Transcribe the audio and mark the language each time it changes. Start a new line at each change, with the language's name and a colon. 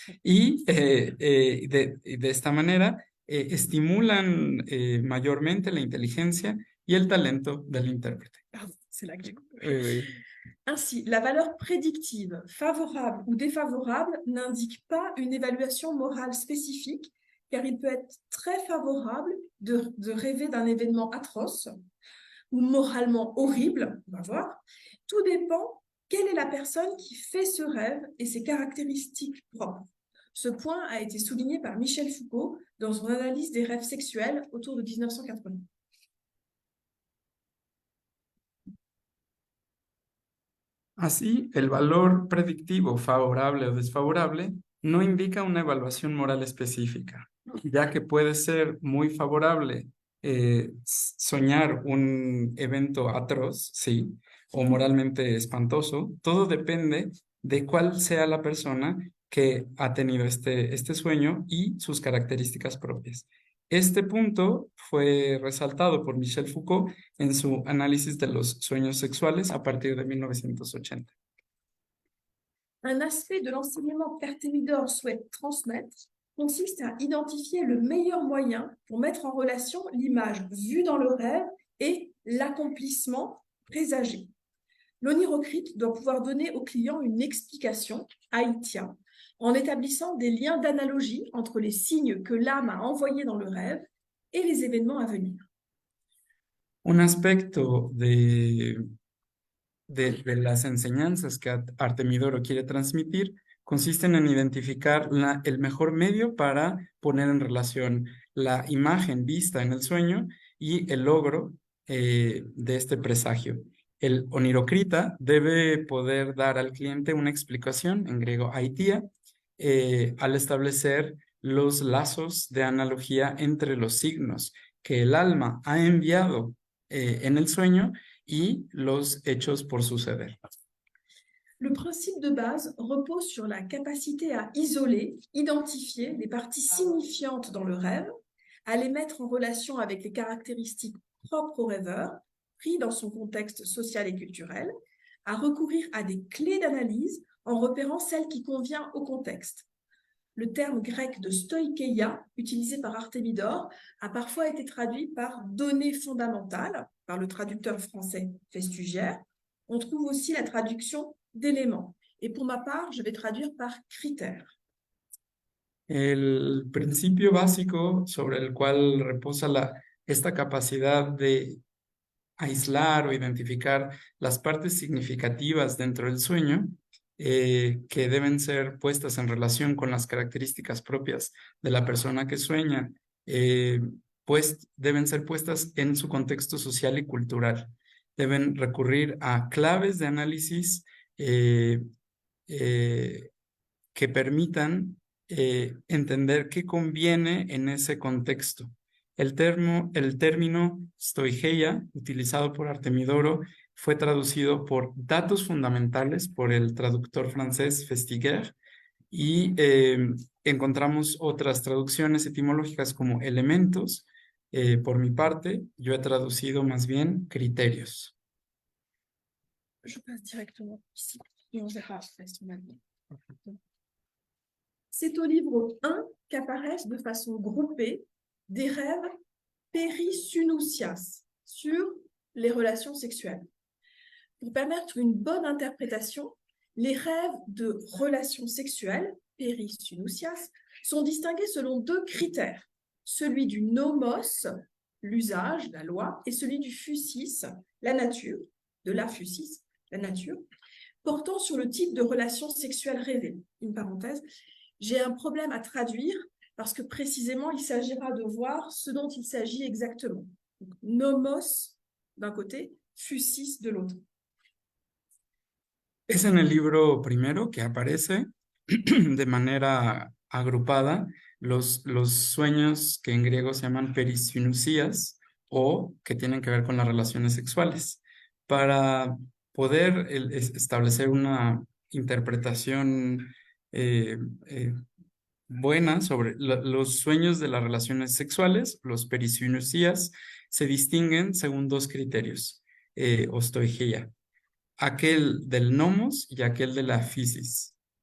Spanish: Y de esta manera estimulan mayormente la inteligencia y el talento del intérprete.
French: Pardon, c'est là que j'ai coupé. Oui, oui. Ainsi, la valeur prédictive, favorable ou défavorable, n'indique pas une évaluation morale spécifique, car il peut être très favorable de rêver d'un événement atroce ou moralement horrible, on va voir. Tout dépend quelle est la personne qui fait ce rêve et ses caractéristiques propres. Ce point a été souligné par Michel Foucault dans son analyse des rêves sexuels autour de 1980.
Spanish: Así, el valor predictivo favorable o desfavorable no indica una evaluación moral específica, ya que puede ser muy favorable soñar un evento atroz, sí, o moralmente espantoso. Todo depende de cuál sea la persona que ha tenido este sueño y sus características propias. Este punto fue resaltado por Michel Foucault en su análisis de los sueños sexuales a partir de 1980.
French: Un aspect de l'enseignement qu'Artemidor souhaite transmettre consiste à identifier le meilleur moyen pour mettre en relation l'image vue dans le rêve et l'accomplissement présagé. L'onirocrite doit pouvoir donner au client une explication, aitia, en établissant des liens d'analogie entre les signes que l'âme a envoyés dans le rêve et les événements à venir.
Spanish: Un aspecto de las enseñanzas que Artemidoro quiere transmitir consisten en identificar el mejor medio para poner en relación la imagen vista en el sueño y el logro de este presagio. El onirocrita debe poder dar al cliente una explicación, en griego aitia, al establecer los lazos de analogía entre los signos que el alma ha enviado en el sueño y los hechos por suceder.
French: Le principe de base repose sur la capacité à isoler, identifier les parties signifiantes dans le rêve, à les mettre en relation avec les caractéristiques propres au rêveur, pris dans son contexte social et culturel, à recourir à des clés d'analyse en repérant celle qui convient au contexte. Le terme grec de stoikeia, utilisé par Artemidor, a parfois été traduit par données fondamentales, par le traducteur français Festugière. On trouve aussi la traduction d'éléments. Et pour ma part, je vais traduire par critères.
Spanish: El principio básico sobre el cual reposa esta capacidad de aislar o identificar las partes significativas dentro del sueño que deben ser puestas en relación con las características propias de la persona que sueña, pues deben ser puestas en su contexto social y cultural. Deben recurrir a claves de análisis que permitan entender qué conviene en ese contexto. El término stoicheia, utilizado por Artemidoro, fue traducido por datos fundamentales por el traductor francés Festugière y encontramos otras traducciones etimológicas como elementos. Por mi parte, yo he traducido más bien criterios.
French: Je passe directement ici et on verra après son avis. C'est au livre 1 qu'apparaissent de façon groupée des rêves périssunousias sur les relations sexuelles. Pour permettre une bonne interprétation, les rêves de relations sexuelles, périssunousias, sont distingués selon deux critères, celui du nomos, l'usage, la loi, et celui du phusis, la nature, de la phusis, la nature, portant sur le type de relation sexuelle rêvée. Une parenthèse, J'ai un problème à traduire parce que précisément, il s'agira de voir ce dont il s'agit exactement. Donc, nomos d'un côté, physis de l'autre.
Spanish: Es en el libro primero que aparece de manera agrupada los sueños que en griego se llaman perisinusías o que tienen que ver con las relaciones sexuales. Para poder establecer una interpretación eh, eh, buena sobre los sueños de las relaciones sexuales, los perisinusías, se distinguen según dos criterios, ostoigeia, aquel del nomos y aquel de la physis.